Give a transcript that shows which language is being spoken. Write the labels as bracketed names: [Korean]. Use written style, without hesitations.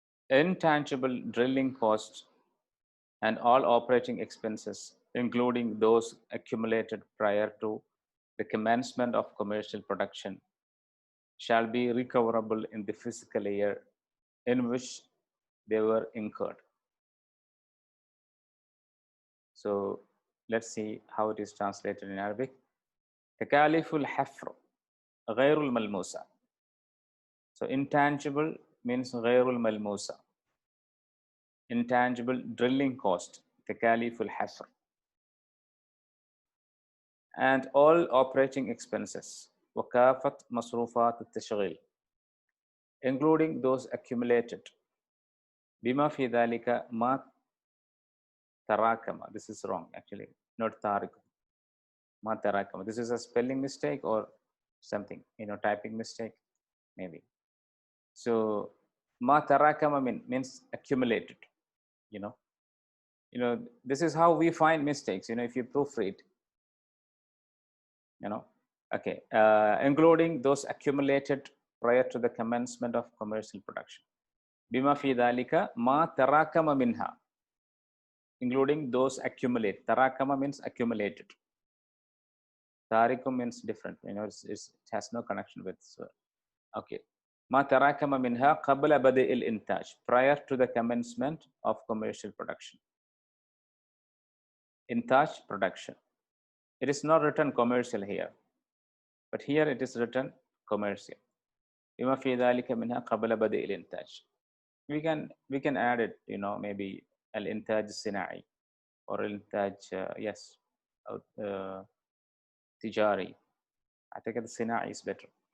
[English] Intangible drilling costs and all operating expenses, including those accumulated prior to the commencement of commercial production, shall be recoverable in the fiscal year in which they were incurred. So let's see how it is translated in Arabic. [Arabic] تكاليف الحفر غير الملموسة. [English] So intangible means غير الملموسة. Intangible drilling cost, تكاليف الحفر. And all operating expenses, وكافة مصروفات التشغيل, including those accumulated. [Arabic] بما في ذلك ما تراكم. [English] This is wrong actually, not تاركم. [Arabic] ما تراكم. [English] This is a spelling mistake or something, typing mistake maybe. So ما تراكم means accumulated. This is how we find mistakes. If you proofread, okay, including those accumulated prior to the commencement of commercial production. [Arabic] بما في ذلك ما تراكم منها, including those accumulate. [English] تراكم means accumulated. تاركم means different. It has no connection with. Okay. ما تراكم منها قبل بدء الإنتاج, prior to the commencement of commercial production. إنتاج, production. It is not written commercial here, but here it is written commercial. [Arabic] بما في ذلك منها قبل بدء الإنتاج. [English] We can add it, maybe الإنتاج الصناعي or الإنتاج, yes, [Arabic] تجاري. أعتقد الصناعي is better.